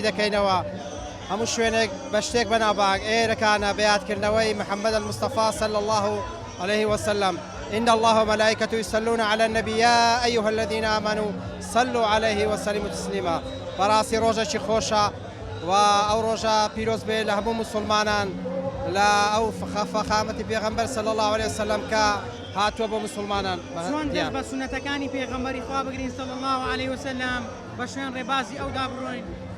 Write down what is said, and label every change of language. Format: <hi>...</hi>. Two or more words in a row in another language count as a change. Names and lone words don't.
<ckb>دەکەینەوە هەموو شوێنێک بە شتێک بەناباک ئێرەکانە بەیادکردنەوەی محەممەد المصطفى</ckb> <ar>صلى الله عليه وسلم إن الله وملائكته يصلون على النبي يا أيها الذين آمنوا صلوا عليه وسلموا تسليما</ar> <ckb>بەڕاستی ڕۆژێکی خۆشە و ئەو ڕۆژە پیرۆز بێ لە هەموو مسلمانان لا ئەو فەخامەتی پێغەمبەر</ckb> <ar>صلی الله عليه وسلم</ar> <ckb>کە هاتووە بۆ مسلمانان. چۆن دەست بە سونەتەکانی پێغەمبەری خوا بگرین</ckb> <ar>صلی الله عليه وسلم</ar> <ckb>بە شوێن ڕێبازی ئەودا بڕۆین؟</ckb>